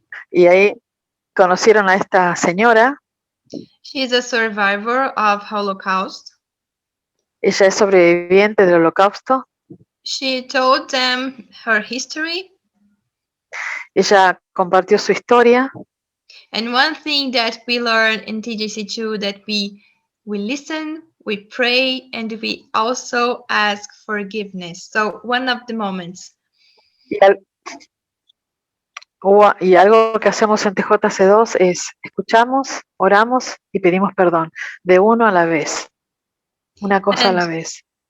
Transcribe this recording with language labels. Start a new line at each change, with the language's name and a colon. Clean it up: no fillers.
Spanish: Y ahí conocieron a esta señora.
English: She's a survivor of Holocaust.
Spanish: Ella es sobreviviente del Holocausto.
English: She told them her history.
Spanish: Ella compartió su historia.
English: And one thing that we learned in TJC2 that we listen, we pray, and we also ask forgiveness. So one of the moments.
Spanish: Y algo que hacemos en TJC2 es escuchamos, oramos y pedimos perdón, de uno a la vez, una cosa a la vez.